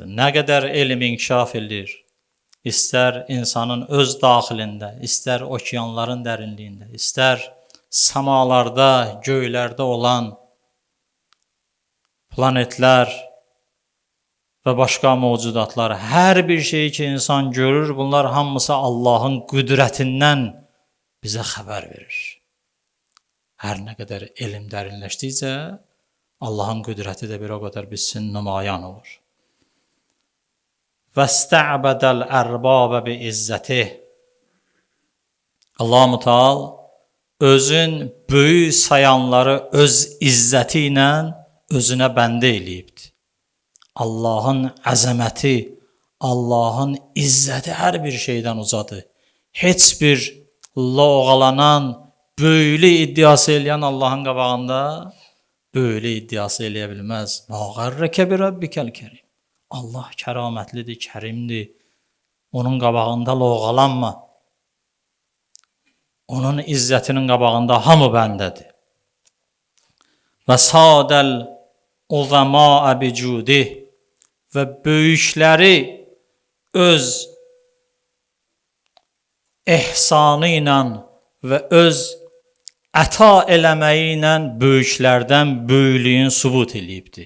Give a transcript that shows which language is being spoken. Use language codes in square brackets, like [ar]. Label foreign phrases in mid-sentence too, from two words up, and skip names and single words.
[az] Nə qədər elm inkişaf edir, istər insanın öz daxilində, istər okeanların dərinliyində, istər səmalarda, göylərdə olan planetlər və başqa mövcudatlar, hər bir şeyi ki, insan görür, bunlar hamısı Allahın qüdrətindən bizə xəbər verir. Hər nə qədər elm dərinləşdikcə, Allahın qüdrəti də bir o qədər bizsin nümayan olur. [ar] وَاسْتَعْبَدَ الْأَرْبَابَ بِإِزَّتِهِ. [az] Allah-u Teala özün böyük sayanları öz izzəti ilə özünə bəndə eləyibdir. Allahın əzəməti, Allahın izzəti hər bir şeydən ucadır. Heç bir loğalanan, böyüklük iddiası eləyən Allahın qabağında böyüklük iddiası eləyə bilməz. [ar] مَا غَرَّكَ بِرَبِّكَ الْكَرِيمِ. [az] Allah kəramətlidir, kərimdir. Onun qabağında loğalanma. Onun izzətinin qabağında hamı bəndədir. [ar] وساد العظماء بجوده. [az] Və böyükləri öz ehsanı ilə və öz əta eləməyi ilə böyüklərdən böyüklüyün sübut eləyibdir.